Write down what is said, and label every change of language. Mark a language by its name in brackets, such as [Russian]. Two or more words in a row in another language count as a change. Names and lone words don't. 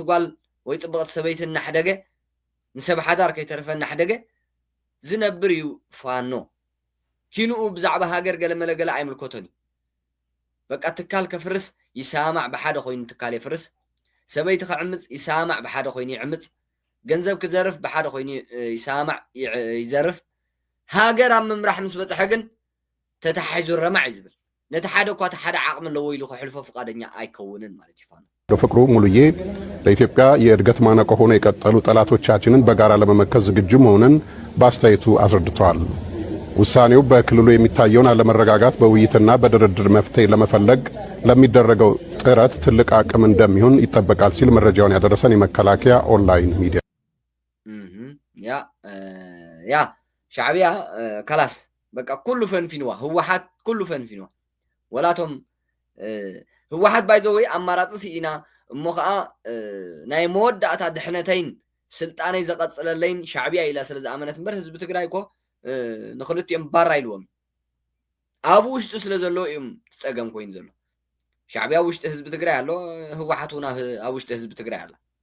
[Tigrinya] ጓል ወይ ጽብቕቲ ሰበይቲ እናሕደገ ንሰብ ሓዳር ከይተረፈ እናሕደገ ዝነብር እዩ ፋኖ ኪንኡ ብዛዕባ ሃገር ገለ መለገለ ኣይምልከቶን በቃ ትካል ከፍርስ ይሳማዕ ብሓደ ኮይኑ ትካል ይፍርስ ሰበይቲ ከዕምፅ ይሳማዕ ብሓደ ኮይኑ ይዕምፅ ገንዘብ ክዘርፍ ብሓደ ኮይኑ ይሳማዕ ይዘርፍ ሃገር ኣብ ምምራሕ ምስ በፅሐ ግን ተተሓሒዙ ረማዕ እዩ ዝብል ነቲ ሓደ እኳ ሓደ ዓቕሚ ኣለዎ ኢሉ ክሕልፎ ፈቃደኛ አይከውንን ማለት ይፋኑ [Amharic] ፍቅሩ ሙሉዬ ለኢትዮጵያ የእድገት ማነቆ ሆነው የቀጠሉ ጠላቶቻችንን በጋራ ለመመከት ዝግጁ መሆኑን በአስተያየቱ አስረድተዋል። ውሳኔው በክልሉ የሚታየውን አለመረጋጋት በውይይትና በድርድር መፍትሄ ለመፈለግ ለሚደረገው ጥረት ትልቅ አቅም እንደሚሆን ይጠበቃል ሲል መረጃውን ያደረሰን የመከላከያ ኦንላይን ሚዲያ [Tigrinya] ያ ሻዕቢያ ከላስ በቃ ኩሉ ፈንፊንዋ ህወሓት ኩሉ ፈንፊንዋ ወላቶም ህወሓት ባይዘወይ አማራፂ ሲኢና እሞ ከዓ ናይ መወዳእታ ድሕነተይን ስልጣነይ ዘቐፅለለይን ሻዕቢያ ኢላ ስለ ዝኣመነት እምበር ህዝቢ ትግራይ እኮ ንኽልቲኦም ባራ ኢልዎም ኣብ ውሽጡ ስለ ዘሎ እዮም ትፀገም ኮይኑ ዘሎ ሻዕቢያ ውሽጢ ህዝቢ ትግራይ ኣሎ ህወሓት እውን ኣብ ውሽጢ ህዝቢ ትግራይ ኣላ